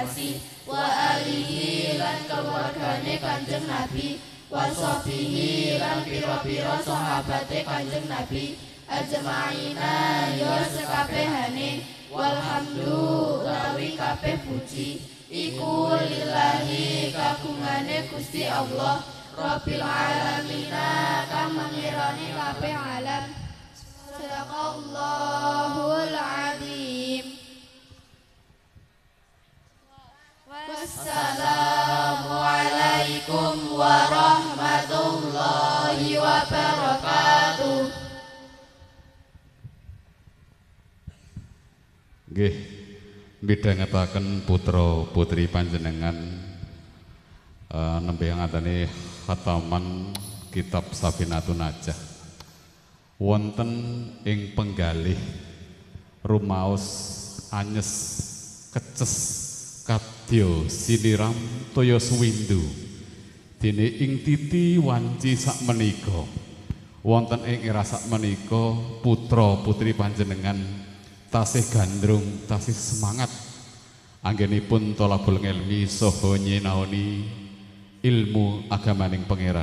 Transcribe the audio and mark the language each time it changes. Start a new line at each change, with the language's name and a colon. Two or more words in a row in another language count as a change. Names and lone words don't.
Javanese: mungkasi
Arabic: وآله
Javanese: lan keluargane Kanjeng Nabi washabihi lan pira-pira sahabate Kanjeng Nabi ajmaina ya sekabehane walhamdu utawi kabeh puji iku lillahi kagungane Gusti Allah
Arabic: رب العالمين
Javanese: kang mangirani kabeh alam.
Arabic: صدق الله العظيم. والسلام عليكم ورحمة الله وبركاته.
Javanese: Nggih, midhangetaken putra putri panjenengan nembe ngatane khataman kitab Safinatun Najah wonten ing penggalih rumaos anyes keces kadya siniram toya suwindu dene ing titi wanci sakmenika wonten ing era sakmenika putra putri panjenengan tasih gandrung tasih semangat anggenipun tolabul ngelmi saha nyinaoni ilmu agamaning pangeran.